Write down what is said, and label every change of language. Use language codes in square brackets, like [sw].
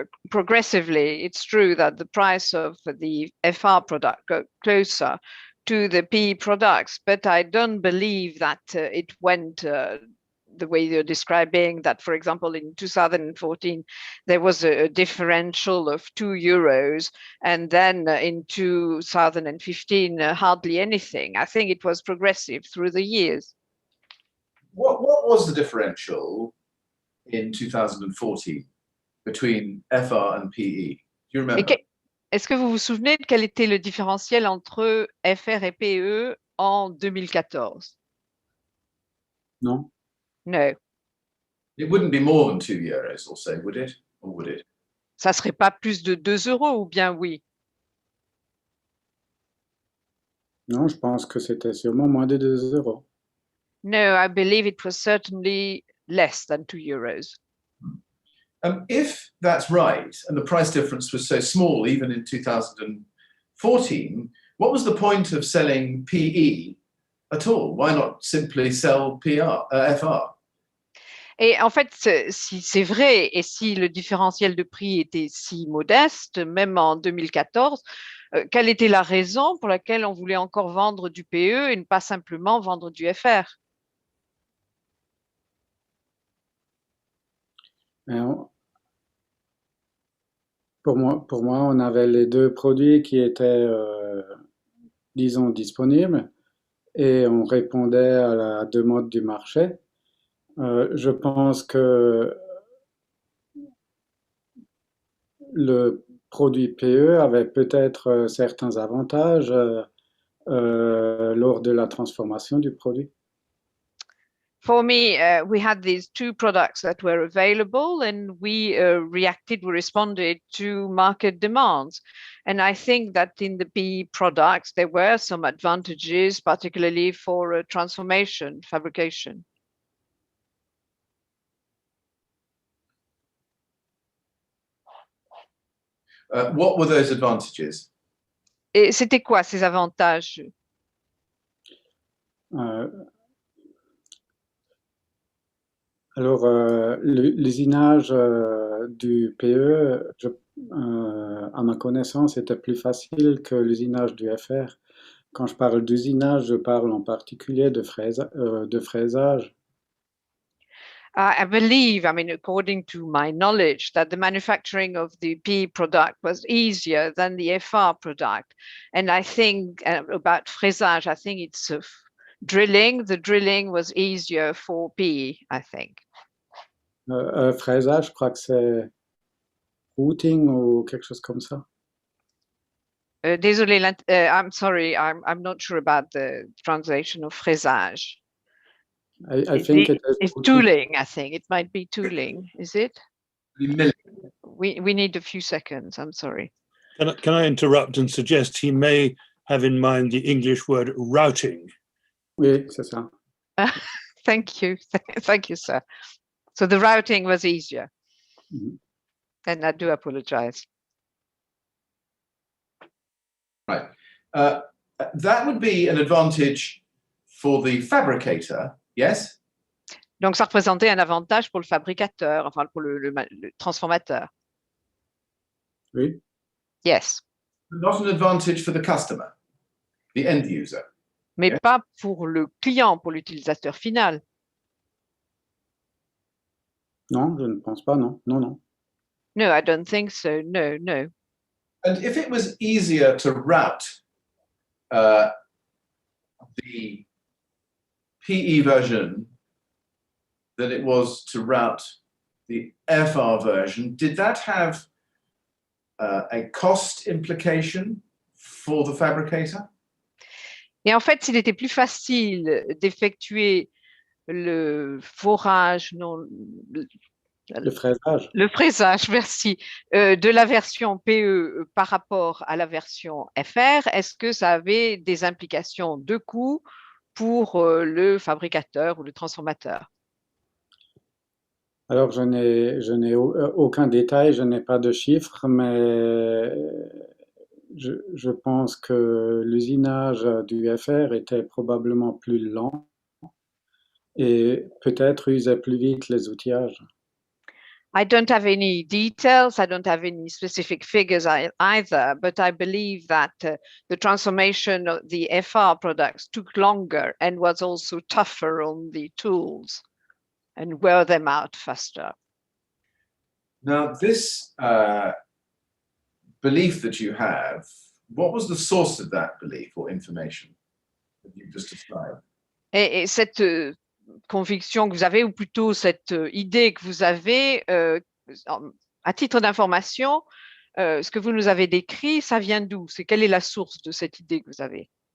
[en] progressively it's true that the price of the FR product got closer to the PE products, but I don't believe that it went the way you're describing that, for example, in 2014, there was a differential of €2, and then in 2015, hardly anything. I think it was progressive through the years. What was the differential in 2014 between FR and PE? Do you remember? [fr] Est-ce que vous vous souvenez de quel était le différentiel entre FR et PE en 2014? Non. [en] No. It wouldn't be more than €2 or so, would it? Or would it? [fr] Ça serait pas plus de 2 € ou bien oui? Non, je pense que c'était sûrement moins de 2 euros. [en] No, I believe it was certainly less than €2. If that's right, and the price difference was so small even in 2014, what was the point of selling PE at all? Why not simply sell FR? [fr] Et en fait, si c'est vrai, et si le différentiel de prix était si modeste, même en 2014, quelle était la raison pour laquelle on voulait encore vendre du PE et ne pas simplement vendre du FR? Pour moi, on avait les deux produits qui étaient, disons, disponibles et on répondait à la demande du marché. Je pense que le produit PE avait peut-être certains avantages lors de la transformation du produit. [en] For me, we had these two products that were available, and we responded to market demands. And I think that in the PE products, there were some advantages, particularly for transformation, fabrication. What were those advantages? [fr] Et c'était quoi ces avantages? Alors, l'usinage du PE, à ma connaissance, était plus facile que l'usinage du FR. Quand je parle d'usinage, je parle en particulier de fraisage. [en] I believe, I mean, according to my knowledge, that the manufacturing of the PE product was easier than the FR product. And I think about fraisage, I think it's drilling. The drilling was easier for PE, I think. [fr] Fraisage, je crois que c'est routing ou quelque chose comme ça. Désolé, [en] I'm sorry, I'm not sure about the translation of fraisage. I think it's tooling, I think. It might be tooling, is it? We need a few seconds, I'm sorry. Can I interrupt and suggest he may have in mind the English word routing? [fr] Oui, c'est ça. [en] Thank you. Thank you, sir. So the routing was easier. Mhm. And I do apologize. Right. That would be an advantage for the fabricator, yes? [fr] Donc, ça représentait un avantage pour le fabricateur, enfin pour le transformateur. Oui. [en] Yes. Not an advantage for the customer, the end user. [fr] Mais [en] Yeah. [fr] pas pour le client, pour l'utilisateur final. Non, je ne pense pas, non. Non, non. [en] No, I don't think so. No, no. And if it was easier to route the PE version than it was to route the FR version, did that have a cost implication for the fabricator? [fr] Et en fait, s'il était plus facile d'effectuer le forage, non, Le fraisage. le fraisage, merci, de la version PE par rapport à la version FR, est-ce que ça avait des implications de coût pour le fabricateur ou le transformateur? Alors, je n'ai aucun détail, je n'ai pas de chiffres, mais je pense que l'usinage du FR était probablement plus lent et peut-être usait plus vite les outillages. [en] I don't have any details. I don't have any specific figures either, but I believe that the transformation of the FR products took longer and was also tougher on the tools and wear them out faster. Now, this belief that you have, what was the source of that belief or information that you've just described? [fr] Et cette conviction que vous avez, ou plutôt cette idée que vous avez, à titre d'information, ce que vous nous avez décrit, ça vient d'où? Quelle est la source de cette idée que vous avez?